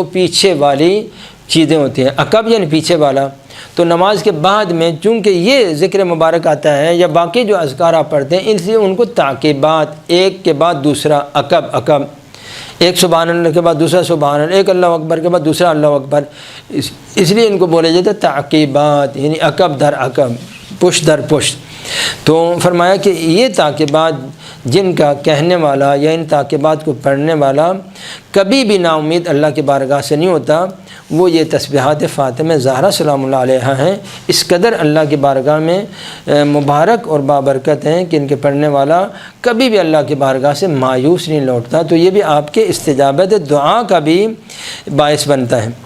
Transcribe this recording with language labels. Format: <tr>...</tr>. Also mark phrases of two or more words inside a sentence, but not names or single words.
<ur>پیچھے والی چیزیں ہوتی ہیں، عقب یعنی پیچھے والا، تو نماز کے بعد میں چونکہ یہ ذکر مبارک آتا ہے یا باقی جو اذکار آپ پڑھتے ہیں اس لیے ان کو تاکیبات، ایک کے بعد دوسرا، عقب، ایک</ur> <ar>سبحان اللہ</ar> <ur>کے بعد دوسرا</ur> <ar>سبحان اللہ،</ar> <ur>ایک</ur> <ar>اللہ اکبر</ar> <ur>کے بعد دوسرا</ur> <ar>اللہ اکبر،</ar> <ur>اس لیے ان کو بولے جاتا ہے تاکیبات، یعنی عقب در عقب، پشت در پشت۔ تو فرمایا کہ یہ تاکیبات جن کا کہنے والا یا ان تاکیبات کو پڑھنے والا کبھی بھی نا امید اللہ کی بارگاہ سے نہیں ہوتا، وہ یہ تسبیحات فاطمہ زہرا</ur> <ar>سلام اللہ علیہا</ar> <ur>ہیں، اس قدر اللہ کی بارگاہ میں مبارک اور بابرکت ہیں کہ ان کے پڑھنے والا کبھی بھی اللہ کی بارگاہ سے مایوس نہیں لوٹتا، تو یہ بھی آپ کے استجابت دعا کا بھی باعث بنتا ہے۔</ur>